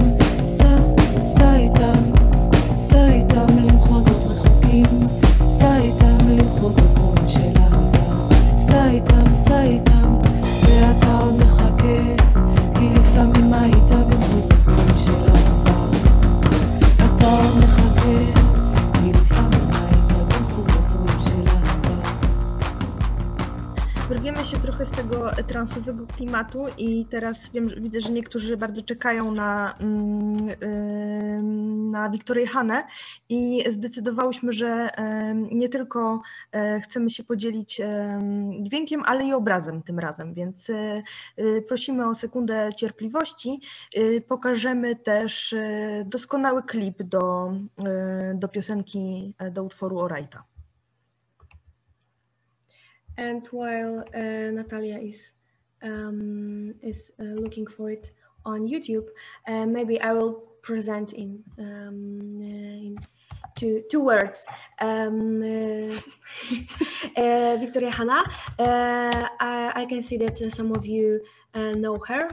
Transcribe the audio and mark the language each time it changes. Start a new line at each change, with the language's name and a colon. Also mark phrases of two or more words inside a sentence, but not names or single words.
Hebrew: סע איתם למחוזות רחוקים. סע איתם למחוזות רואים של העבר. סע איתם, ואתה עוד מחכה, כי לפעמים היית במחוזות רואים של העבר. אתה עוד מחכה.
Polish: Wyrwiemy się trochę z tego transowego klimatu i teraz widzę, że niektórzy bardzo czekają na Wiktorię Hanę i zdecydowałyśmy, że nie tylko chcemy się podzielić dźwiękiem, ale i obrazem tym razem, więc prosimy o sekundę cierpliwości. Pokażemy też doskonały klip do piosenki, do utworu Orajta.
English: And while Natalia is looking for it on YouTube, maybe I will present in two words. Wiktoria Hanna, I can see that some of you know her.